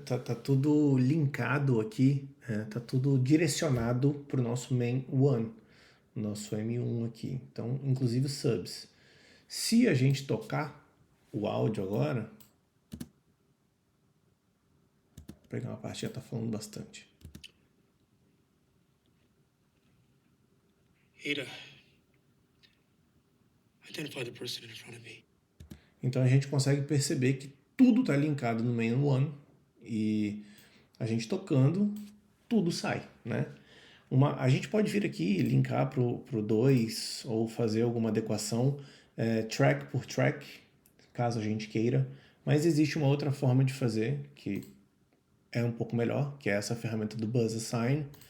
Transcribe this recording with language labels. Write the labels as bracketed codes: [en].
[pt] Tá tudo linkado aqui, tá tudo direcionado para o nosso main one, nosso M1 aqui. Então, inclusive os subs. Se a gente tocar o áudio agora, vou pegar uma parte que já está falando bastante. [en] Ada, identify the person in front of me. [pt] Então a gente consegue perceber que tudo está linkado no main one e a gente tocando, tudo sai, né? A gente pode vir aqui linkar pro 2 ou fazer alguma adequação track por track, caso a gente queira, mas existe uma outra forma de fazer que é um pouco melhor, que é essa ferramenta do Buzz Assign.